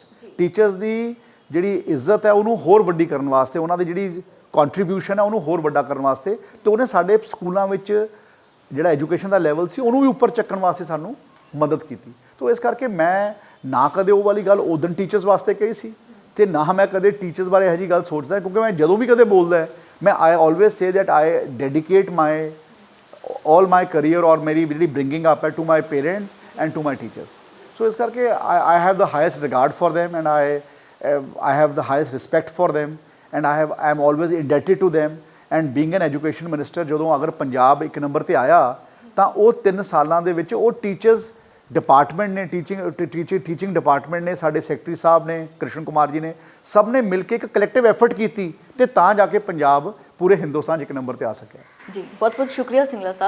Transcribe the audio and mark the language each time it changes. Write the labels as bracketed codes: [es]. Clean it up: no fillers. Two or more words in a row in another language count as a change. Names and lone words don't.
[pa] ਟੀਚਰਸ ਦੀ ਜਿਹੜੀ ਇੱਜ਼ਤ ਹੈ ਉਹਨੂੰ ਹੋਰ ਵੱਡੀ ਕਰਨ ਵਾਸਤੇ, ਉਹਨਾਂ ਦੀ ਜਿਹੜੀ ਕੰਟਰੀਬਿਊਸ਼ਨ ਹੈ ਉਹਨੂੰ ਹੋਰ ਵੱਡਾ ਕਰਨ ਵਾਸਤੇ, ਤੇ ਉਹਨੇ ਸਾਡੇ ਸਕੂਲਾਂ ਵਿੱਚ ਜਿਹੜਾ ਐਜੂਕੇਸ਼ਨ ਦਾ ਲੈਵਲ ਸੀ ਉਹਨੂੰ ਵੀ ਉੱਪਰ ਚੱਕਣ ਵਾਸਤੇ ਸਾਨੂੰ ਮਦਦ ਕੀਤੀ। ਤੋ ਇਸ ਕਰਕੇ ਮੈਂ ਨਾ ਕਦੇ ਉਹ ਵਾਲੀ ਗੱਲ ਉਦੋਂ ਟੀਚਰਸ ਵਾਸਤੇ ਕਹੀ ਸੀ ਤੇ ਨਾ ਮੈਂ ਕਦੇ ਟੀਚਰਸ ਬਾਰੇ ਇਹੋ ਜਿਹੀ ਗੱਲ ਸੋਚਦਾ, ਕਿਉਂਕਿ ਮੈਂ ਜਦੋਂ ਵੀ ਕਦੇ ਬੋਲਦਾ ਮੈਂ [en] I always say that I dedicate my all my career or [pa] ਮੇਰੀ ਜਿਹੜੀ [en] bringing up [pa] ਹੈ [en] to my parents and to my teachers। so [pa] ਇਸ ਕਰਕੇ [en] I have the highest regard for them and I have the highest respect for them and I am always indebted to them। and being an education minister [pa] ਜਦੋਂ ਅਗਰ ਪੰਜਾਬ ਇੱਕ ਨੰਬਰ ਤੇ ਆਇਆ ਤਾਂ ਉਹ 3 ਸਾਲਾਂ ਦੇ ਵਿੱਚ ਉਹ [en] teachers department [pa] ਨੇ, [en] teaching department [pa] ਨੇ, ਸਾਡੇ ਸੈਕਟਰੀ ਸਾਹਿਬ ਨੇ, ਕ੍ਰਿਸ਼ਨ ਕੁਮਾਰ ਜੀ ਨੇ, ਸਭ ਨੇ ਮਿਲ ਕੇ ਇੱਕ [en] collective effort [pa] ਕੀਤੀ ਤੇ ਤਾਂ ਜਾ ਕੇ ਪੰਜਾਬ ਪੂਰੇ ਹਿੰਦੁਸਤਾਨ 'ਚ ਇੱਕ ਨੰਬਰ ਤੇ ਆ ਸਕਿਆ। ਜੀ ਬਹੁਤ ਬਹੁਤ ਸ਼ੁਕਰੀਆ ਸਿੰਗਲਾ ਸਾਹਿਬ।